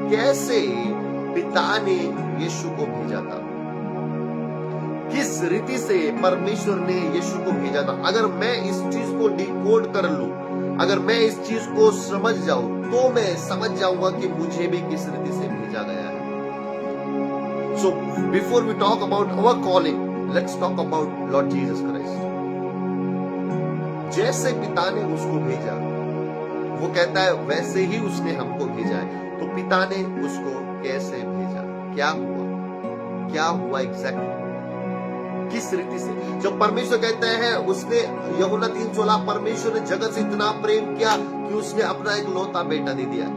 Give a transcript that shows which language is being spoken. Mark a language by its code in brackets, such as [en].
[hi] कैसे पिता ने यीशु को भेजा था, किस रीति से परमेश्वर ने यीशु को भेजा था? अगर मैं इस चीज को डिकोड कर लूं, अगर मैं इस चीज को समझ जाऊं, तो मैं समझ जाऊंगा कि मुझे भी किस रीति से भेजा गया है। [en] So before we talk about our calling, let's talk about Lord Jesus Christ. [hi] जैसे पिता ने उसको भेजा, वो कहता है वैसे ही उसने हमको भेजा है। तो पिता ने उसको कैसे भेजा? क्या हुआ? क्या हुआ एग्जैक्टली? किस रीति से? जब परमेश्वर कहते हैं, उसने यूहन्ना 3:16, परमेश्वर ने जगत से इतना प्रेम किया कि उसने अपना एक लौता बेटा दे दिया।